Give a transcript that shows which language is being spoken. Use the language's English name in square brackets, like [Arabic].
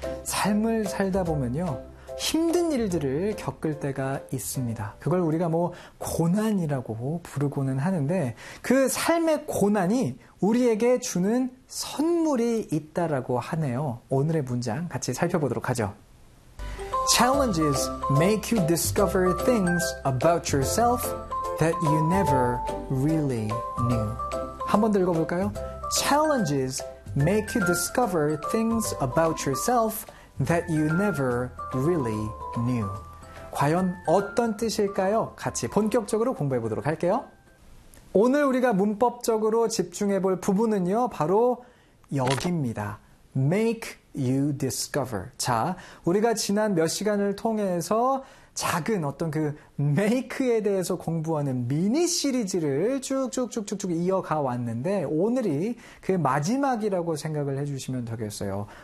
[Korean] 삶을 살다 보면요, 힘든 일들을 겪을 때가 있습니다. 그걸 우리가 뭐 고난이라고 부르고는 하는데, 그 삶의 고난이 우리에게 주는 선물이 있다라고 하네요. 오늘의 문장 같이 살펴보도록 하죠. [English] Challenges make you discover things about yourself that you never really knew. [Korean] 한 번 더 읽어볼까요? [English] Challenges make you discover things about yourself that you never really knew. [Korean] 과연 어떤 뜻일까요? 같이 본격적으로 공부해 보도록 할게요. 오늘 우리가 문법적으로 집중해 볼 부분은요, 바로 여기입니다. [English] Make you discover. [Korean] 자, 우리가 지난 몇 시간을 통해서 작은 어떤 그 make에 대해서 공부하는 미니 시리즈를 쭉쭉쭉쭉쭉 이어가 왔는데, 오늘이 그 마지막이라고 생각을 해주시면 되겠어요.